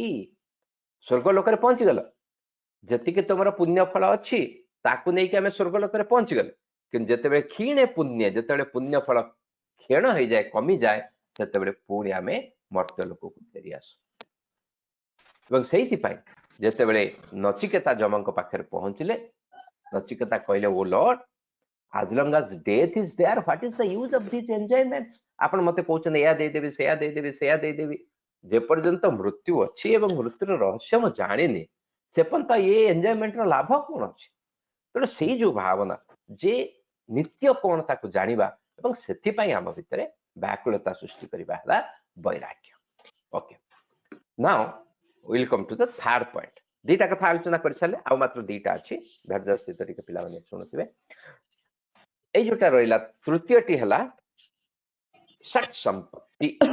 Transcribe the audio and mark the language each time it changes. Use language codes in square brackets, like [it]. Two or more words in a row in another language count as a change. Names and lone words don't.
[or] ସ୍ୱର୍ଗଲୋକରେ ପହଞ୍ଚିଗଲ ଯେତିକି ତୁମର ପୁଣ୍ୟ ଫଳ ଅଛି ତାକୁ ନେଇକି ଆମେ ସ୍ୱର୍ଗଲୋକରେ ପହଞ୍ଚିଗଲେ କିନ୍ତୁ ଯେତେବେଳେ କ୍ଷୀଣେ ପୁଣ୍ୟ ଯେତେବେଳେ ପୁଣ୍ୟ ଫଳ କ୍ଷୀଣ ହେଇଯାଏ କମିଯାଏ ସେତେବେଳେ ପୁଣି ଆମେ ମର୍ତ୍ତ୍ୟ ଲୋକକୁ ଫେରି ଆସୁ ଏବଂ ସେଇଥିପାଇଁ ଯେତେବେଳେ ନଚିକେତା ଯମଙ୍କ ପାଖରେ ପହଞ୍ଚିଲେ ନଚିକେତା କହିଲେ [en] O Lord as long as death is there what is the use of these [or] enjoyments ଆପଣ ମତେ କହୁଛନ୍ତି ଏୟା ଦେଇଦେବି ସେୟା ଦେଇଦେବି ଯେପର୍ଯ୍ୟନ୍ତ ମୃତ୍ୟୁ ଅଛି ଏବଂ ମୃତ୍ୟୁର ରହସ୍ୟ ମୁଁ ଜାଣିନି ସେପର୍ଯ୍ୟନ୍ତ ଏ ଏନ୍ଜୟମେଣ୍ଟର ଲାଭ କଣ ଅଛି ତେଣୁ ସେଇ ଯୋଉ ଭାବନା ଯେ ନିତ୍ୟ କଣ ତାକୁ ଜାଣିବା ଏବଂ ସେଥିପାଇଁ ଆମ ଭିତରେ ବ୍ୟାକୁଳତା ସୃଷ୍ଟି କରିବା ହେଲା ବୈରାଗ୍ୟ [en] okay now will come to the third point [or] ଦିଟା କଥା ଆଲୋଚନା କରିସାରିଲେ ଆଉ ମାତ୍ର ଦିଟା ଅଛି ଧୈର୍ଯ୍ୟ ସହିତ ଟିକେ ପିଲାମାନେ ଶୁଣୁଥିବେ এই ଯୋଉଟା ରହିଲା ତୃତୀୟଟି ହେଲା ଷଟ୍ ସମ୍ପତ୍ତି